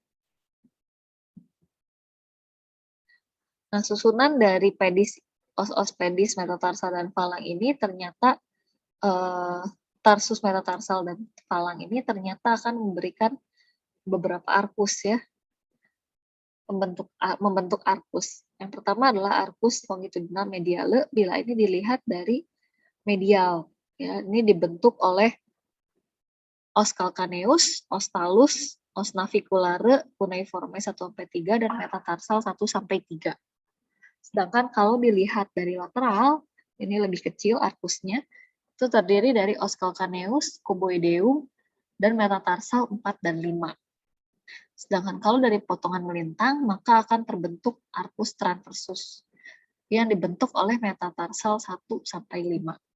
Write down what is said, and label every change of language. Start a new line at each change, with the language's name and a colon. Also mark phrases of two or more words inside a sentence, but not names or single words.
Indonesian: Nah, susunan dari pedis,
Latin: os pedis,
Indonesian: metatarsal, dan falang ini ternyata tarsus metatarsal dan falang ini ternyata akan memberikan beberapa arcus ya, membentuk arcus. Yang pertama adalah
Latin: arcus longitudinal mediale
Indonesian: bila ini dilihat dari medial. Ya, ini dibentuk oleh
Latin: os calcaneus, os talus, os naviculare,
Indonesian: cuneiforme 1-3 dan metatarsal 1-3. Sedangkan kalau dilihat dari lateral, ini lebih kecil arkusnya, itu terdiri dari
Latin: os calcaneus,
Indonesian: cuboideum, dan metatarsal 4 dan 5. Sedangkan kalau dari potongan melintang, maka akan terbentuk
Latin: arcus transversus
Indonesian: yang dibentuk oleh metatarsal 1-5.